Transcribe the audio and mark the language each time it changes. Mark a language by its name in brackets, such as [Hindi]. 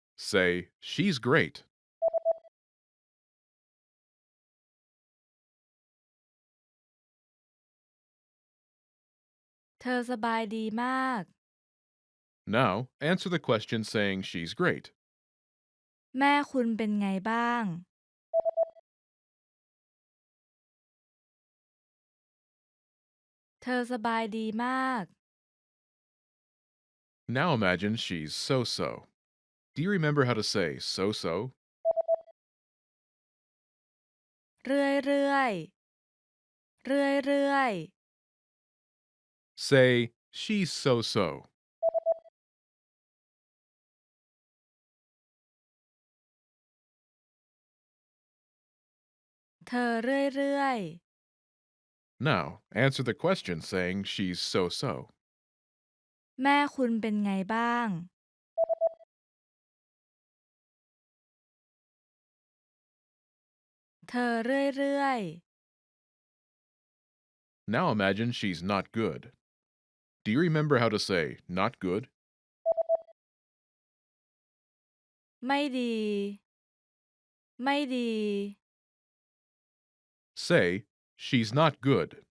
[English] Say, "She's great." [Thai] เธอสบายดีมาก [English] Now, answer the question saying she's great. [Thai] แม่คุณเป็นไงบ้าง เธอสบายดีมาก [English] Now imagine she's so-so. Do you remember how to say so-so? [Thai] เรื่อยๆ เรื่อยๆ [English] Say, "She's so-so." [Thai] เธอเรื่อย [English] Now, answer the question saying she's so-so. [Thai] ๆ แม่คุณเป็นไงบ้าง เธอเรื่อยๆ [English] Now imagine she's not good. Do you remember how to say not good? [Thai] ไม่ดี ไม่ดี [English] Say, "She's not good."